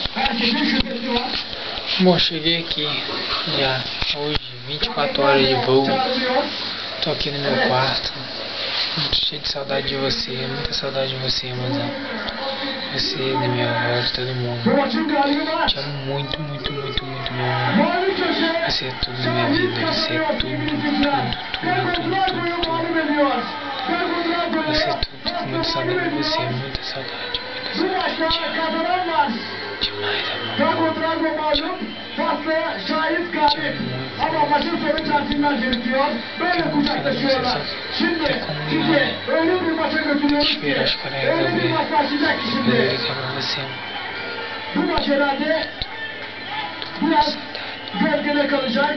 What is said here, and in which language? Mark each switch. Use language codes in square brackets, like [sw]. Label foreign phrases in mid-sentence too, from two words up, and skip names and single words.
[tr] Herkesin şüphesi var. [pt] Bom, cheguei aqui já hoje, 24 horas de voo. Tô aqui no meu quarto, muito cheio de saudade de você, muita saudade de você, mozão. Você, da minha avó, de todo mundo. Te amo muito, muito, muito, muito, meu amor. Você é tudo na minha vida, você é tudo, tudo. Você é tudo, com muita saudade de você, muita saudade, muita saudade. Demais, amor. [tr] Faslıya şahit kaldı. Ama maçın sonu centilmen gerekiyor. Böyle kucaklaşıyorlar. Şimdi sizi öyle bir maça götürüyoruz ki öyle bir maç başlayacak şimdi. Bu maç herhalde biraz gölgede kalacak.